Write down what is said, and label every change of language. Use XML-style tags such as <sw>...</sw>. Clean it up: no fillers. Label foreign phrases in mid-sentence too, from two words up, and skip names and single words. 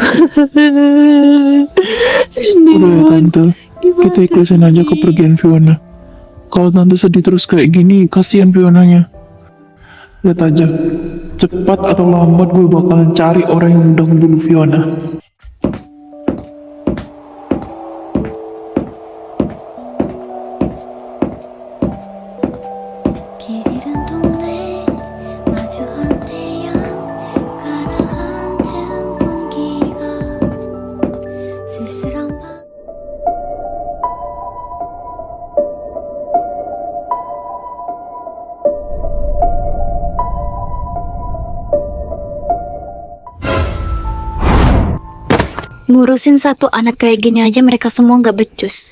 <id>Udah ya Tante, kita ikhlasin aja kepergian Fiona. Kalau Tante sedih terus kayak gini, kasihan Fionanya. Lihat aja, cepat atau lambat gue bakalan cari orang yang udah ngebunuh Fiona.</id> <ko>길이른 동네 마주한 태양 가라앉은 공기가 쓸쓸한 밤</ko> <id>Ngurusin satu anak kayak gini aja mereka semua gak becus.</id>